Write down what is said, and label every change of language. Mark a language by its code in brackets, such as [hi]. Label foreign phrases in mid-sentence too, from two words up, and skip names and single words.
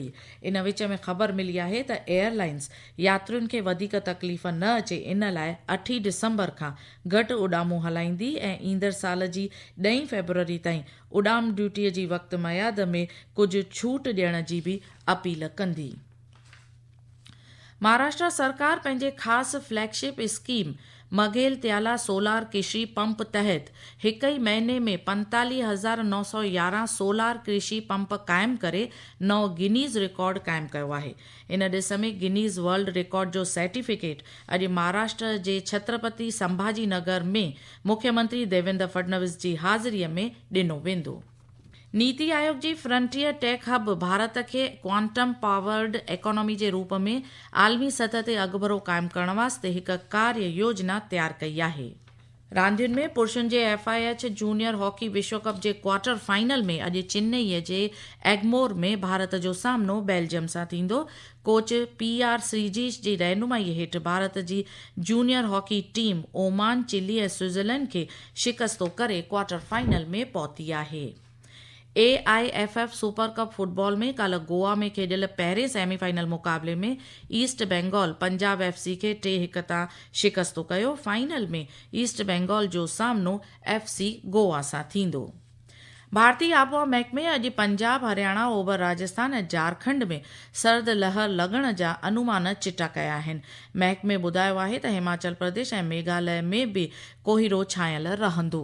[sd] इन विच में ख़बर मिली आहे त एयरलाइंस यात्रियुनि खे वधीक तकलीफ़ न अचे, इन लाइ 8 डिसंबर खां घटि उॾामूं हलाईंदी ऐं ईंदड़ साल जी 2 फरवरी ताईं उॾाम ड्यूटीअ जी वक़्त मयाद में कुझु छूट ॾियण जी बि अपील कंदी। महाराष्ट्र सरकार पंहिंजे ख़ासि [en] flagship scheme [sd] मघेल त्याला सोलार कृषि पंप तहत 1 ई महीने में 45,911 सोलार कृषि पंप क़ाइमु करे नओं गिनीज़ रिकॉर्ड क़ाइमु कयो आहे। इन ॾिस में गिनीज़ वर्ल्ड रिकॉर्ड जो सर्टिफिकेट अॼु महाराष्ट्र जे छत्रपति संभाजी नगर में मुख्यमंत्री देवेंद्र फडणवीस जी हाज़िरीअ में ॾिनो वेंदो। नीति आयोग जी फ्रंटियर टेक हब भारत खे [en] quantum powered economy [sd] जे रूप में आलमी सतह ते अॻभरो क़ाइमु करण वास्ते हिकु कार्य योजना तयारु कई आहे। रांदियुनि में पुरुषनि जे FIH जूनियर हॉकी विश्व कप जे [en] quarter final [sd] में अॼु चेन्नईअ जे एग्मोर में भारत जो सामनो बेल्जियम सां थींदो। कोच PR श्रीजीश जी रहनुमाई हेठि भारत जी [en] junior hockey team [sd] ओमान, चिली ऐं स्विट्ज़रलैंड खे शिकस्तो करे [en] quarter final [sd] में पहुती आहे। AIFF सुपर कप फुटबॉल में काल्ह गोवा में खेॾियल पहिरें सेमीफाइनल मुक़ाबले में ईस्ट बंगाल पंजाब FC खे 3-1 तां शिकस्तो कयो। फाइनल में ईस्ट बंगाल जो सामनो FC गोवा सां थींदो। भारतीय आबहवा महकमे अॼु पंजाब, हरियाणा, ओभर राजस्थान ऐं झारखंड में सर्द लहर लॻण जा अनुमान चिटा कया आहिनि। महकमे ॿुधायो आहे त हिमाचल प्रदेश ऐं मेघालय में बि कोहीरो छायल रहंदो।